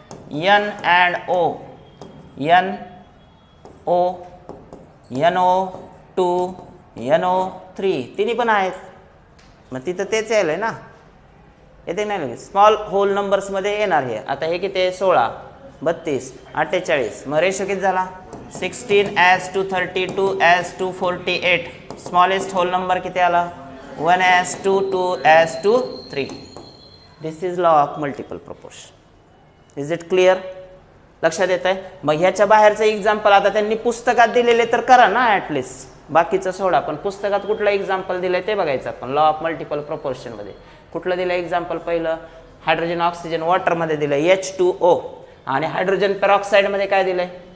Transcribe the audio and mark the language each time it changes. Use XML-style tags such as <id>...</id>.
<mr>N and O. N, O, NO2, NO3. तिन्ही पण आहेत. मग तिथं तेच यायलंय ना. येते नाही स्मॉल होल नंबर्समध्ये येणार हे. आता हे किती आहे 16, 32, 48. मग रेशो किती झाला 16 as to 32 as to 48. Smallest hole number किती आला 1:2, 2:3.</mr> <en>This is law of multiple proportion. Is it clear?</en> <mr>लक्षात येत आहे? मग ह्याच्या बाहेरचं एक्झाम्पल आता त्यांनी पुस्तकात दिलेले तर करा ना ॲटलिस्ट, बाकीचं सोडा. पण पुस्तकात कुठलं एक्झाम्पल दिलंय ते बघायचं आपण. लॉ ऑफ मल्टिपल प्रोपोर्शनमध्ये कुठलं दिलं एक्झाम्पल? पहिलं हायड्रोजन ऑक्सिजन वॉटरमध्ये दिलं H2O, आणि हायड्रोजन पेरॉक्साईडमध्ये काय दिलंय?</mr>